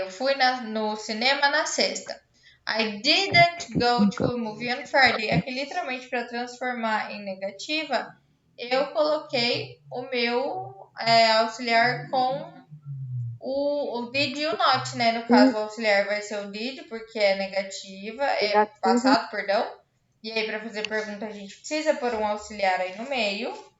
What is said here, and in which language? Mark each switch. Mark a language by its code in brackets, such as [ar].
[pt] Eu fui no cinema na sexta. [en] I didn't go to a movie on Friday. [pt] Aqui, literalmente, para transformar em negativa, eu coloquei o meu auxiliar com o did e o not, né? No caso, o auxiliar vai ser o did, porque é negativa, é passado, perdão. E aí, para fazer pergunta, a gente precisa pôr um auxiliar aí no meio.